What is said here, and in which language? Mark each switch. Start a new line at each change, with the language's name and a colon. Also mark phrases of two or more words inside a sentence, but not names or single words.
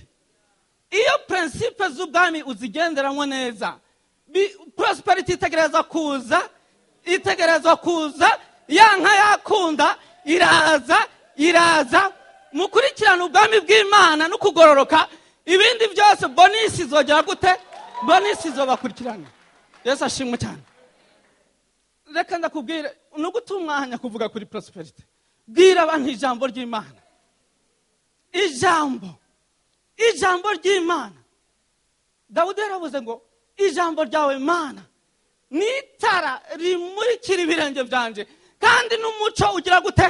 Rundi: Iyo principe z'ubwami uzigenderamo neza, prosperity itegereza kuza, yanka yakunda, iraza, mukurikirana ubwami bw'Imana no kugororoka, ibindi byose bonus izogera gute? Bonus izobakurikirana. Yesu ashimwe cyane. Reka ndakubwira, no gutumwanya kuvuga kuri prosperity. Bwira abantu ijambo ry'Imana. Ijambo ry'Imana. Dawudi yaravuze ngo ijambo ryawe Mana nitara rimurikira ibirenge byanje, kandi n'umuco ugira gute?